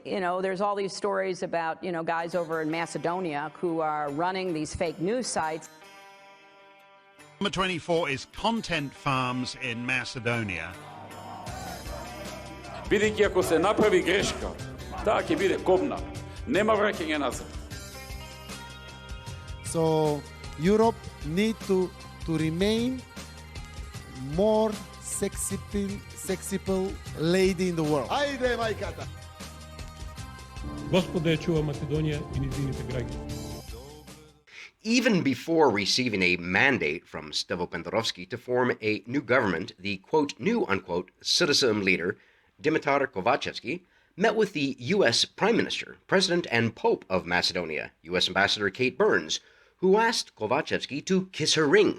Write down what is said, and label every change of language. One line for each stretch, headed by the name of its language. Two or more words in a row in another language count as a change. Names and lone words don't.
English: there's all these stories about, guys over in Macedonia who are running these fake news sites. Number 24 is Content Farms in Macedonia.
Macedonian: Бидејќи ако се направи грешка, таа ќе биде кобна. Нема враќање назад.
English: So Europe need to remain more sexy lady in the world.
Macedonian: Ајде, мајката! Господа ја чува Македонија и низините граѓани.
English: Even before receiving a mandate from Stevo Pendarovski to form a new government, the quote, new unquote, SDSM leader, Dimitar Kovacevski, met with the U.S. Prime Minister, President, and Pope of Macedonia, U.S. Ambassador Kate Byrnes, who asked Kovacevski to kiss her ring.